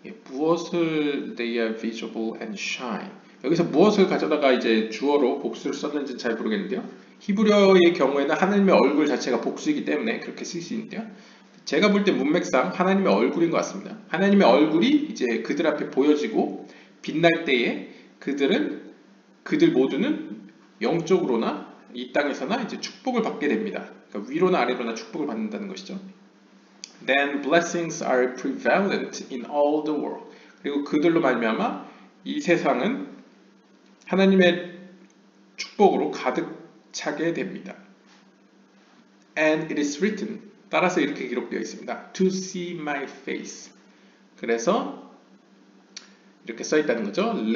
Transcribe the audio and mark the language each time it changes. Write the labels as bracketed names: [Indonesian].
[Korean] 무엇을 [English] they are visible and shine. [Korean] 여기서 무엇을 가져다가 이제 주어로 복수를 썼는지는 잘 모르겠는데요. 히브리어의 경우에는 하나님의 얼굴 자체가 복수이기 때문에 그렇게 쓸 수 있는데요. 제가 볼 때 문맥상 하나님의 얼굴인 것 같습니다. 하나님의 얼굴이 이제 그들 앞에 보여지고 빛날 때에 그들 모두는 영적으로나 이 땅에서나 이제 축복을 받게 됩니다. 그러니까 위로나 아래로나 축복을 받는다는 것이죠. [English] Then blessings are prevalent in all the world. [Korean] 그리고 그들로 말미암아 이 세상은 하나님의 축복으로 가득 차게 됩니다. [English] And it is written. [Korean] 따라서 이렇게 기록되어 있습니다. [English] To see my face. [Korean] 그래서 이렇게 써 있다는 거죠.